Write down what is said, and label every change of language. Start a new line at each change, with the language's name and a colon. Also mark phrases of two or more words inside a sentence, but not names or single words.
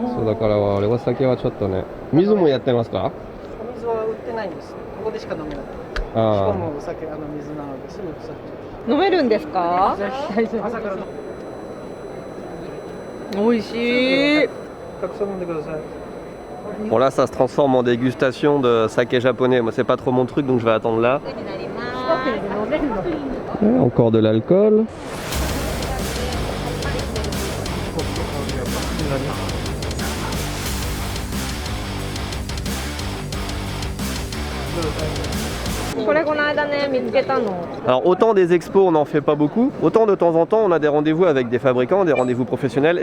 Japanese: そうだから俺お酒はちょっとね。水もやってますか？お水は売ってないんです。ここでしか飲めない。しかあもお酒水なのですぐ腐っちゃう。飲めるんですか？朝から美味しい。たくさん飲んでください。
French: Bon là ça se transforme en dégustation de saké japonais, moi c'est pas trop mon truc donc je vais attendre là. Encore de l'alcool. Alors autant des expos on n'en fait pas beaucoup, autant de temps en temps on a des rendez-vous avec des fabricants, des rendez-vous professionnels.